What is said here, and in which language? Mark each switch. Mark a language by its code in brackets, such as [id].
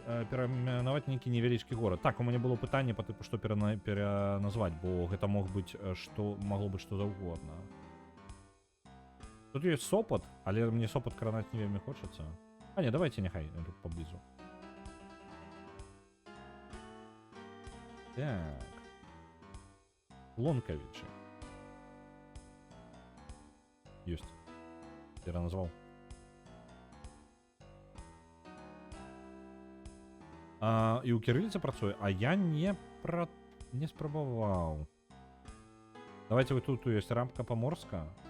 [be] Перайменаваць нейкі невялічкі горад. Так, у мяне было пытанне [ru] по типу, [be] што пераназваць, бо гэта мог быць што магло быць што заўгодна. Тут ёсць Сопот, але мне Сопот кранаць не вельмі хочацца. А не, давайте няхай тут поблізу. Так. Лонкавічы. Ёсць. Пераназваў. І ў кірыліцы працуе, а я не спрабаваў. [ru] Давайте вот тут есть рамка Поморска.